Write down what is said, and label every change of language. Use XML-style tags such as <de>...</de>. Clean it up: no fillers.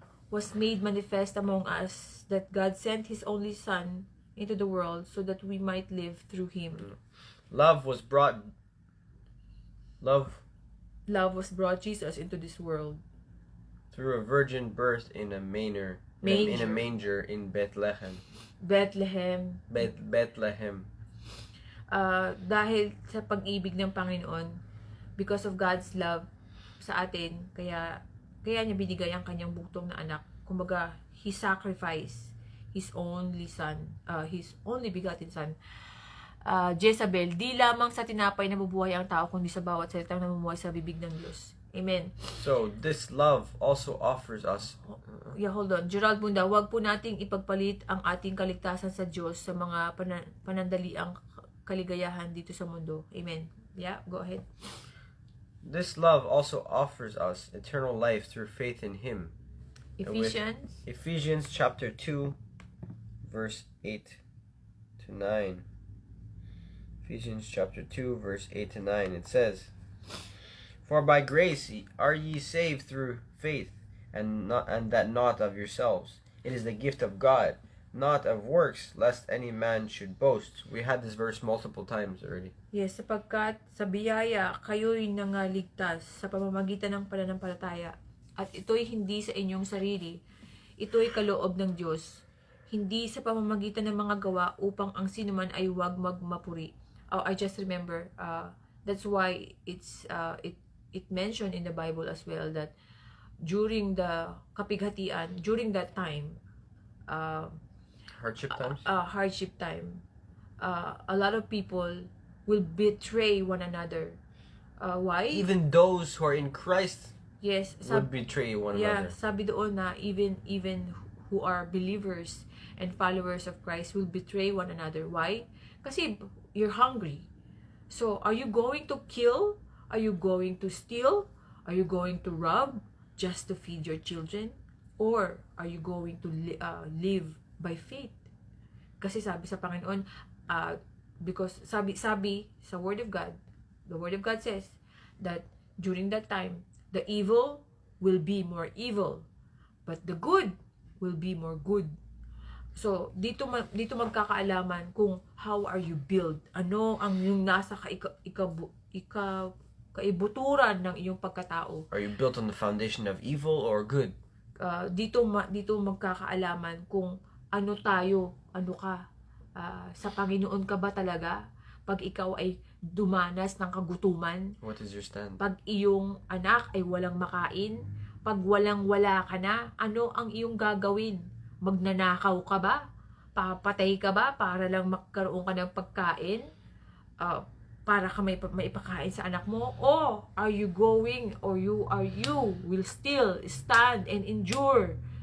<en>was made manifest among us, that God sent His only Son into the world so that we might live through Him. Love was brought Jesus into this world through a virgin birth in a manger in Bethlehem. Bethlehem.</en> <tl>Dahil sa pag-ibig ng Panginoon,</tl> <en>because of God's love</en> <tl>sa atin, kaya niya binigay ang kanyang buktong na anak. Kumbaga,</tl> <en>He sacrificed His only Son, His only begotten Son.</en> <tl>Jezebel, di lamang sa tinapay nabubuhay ang tao, kundi sa bawat salitang namumuhay sa bibig ng Diyos.</tl> <en>Amen. So, this love also offers us... Hold on.</en> <tl>Gerald Bunda, wag po nating ipagpalit ang ating kaligtasan sa Diyos sa mga panandaliang kaligayahan dito sa mundo.</tl> <en>Amen. Yeah, go ahead. This love also offers us eternal life through faith in Him. Ephesians chapter 2, verse 8 to 9. Ephesians chapter 2, verse 8 to 9. It says, "For by grace are ye saved through faith, and that not of yourselves. It is the gift of God, not of works, lest any man should boast." We had this verse multiple times already.</en> <tl>Yes, sapagkat sa biyaya kayo'y nangaligtas sa pamamagitan ng pananampalataya. At ito'y hindi sa inyong sarili. Ito'y kaloob ng Diyos. Hindi sa pamamagitan ng mga gawa upang ang sinuman ay huwag magmapuri.</tl> <en>Oh, I just remember, that's why it mentioned in the Bible as well that during the kapighatian, during that time, hardship time, a lot of people will betray one another. Why? Even those who are in Christ, yes, would betray one another.</en> <tl>Sabi doon na</tl> <en>even who are believers and followers of Christ will betray one another. Why?</en> <tl>Kasi</tl> <en>you're hungry. So, are you going to kill? Are you going to steal? Are you going to rob just to feed your children? Or are you going to live by faith?</en> <tl>Kasi sabi sa Panginoon,</tl> <en>because</en> <tl>sabi sa</tl> <en>Word of God, the Word of God says that during that time, the evil will be more evil, but the good will be more good.</en> <tl>So, dito magkakaalaman kung</tl> <en>how are you built.</en> <tl>Ano ang yung nasa kaibuturan ng iyong pagkatao.</tl> <en>Are you built on the foundation of evil or good?</en> <tl>Dito magkakaalaman kung ano tayo, ano ka. Sa Panginoon ka ba talaga? Pag ikaw ay dumanas ng kagutuman.</tl> <en>What is your stand?</en> <tl>Pag iyong anak ay walang makain. Pag walang-wala ka na, ano ang iyong gagawin? Magnanakaw ka ba? Papatay ka ba para lang magkaroon ka ng pagkain? Para ka may ipakain sa anak mo?</tl> <en>O are you going, or you will still stand and endure</en>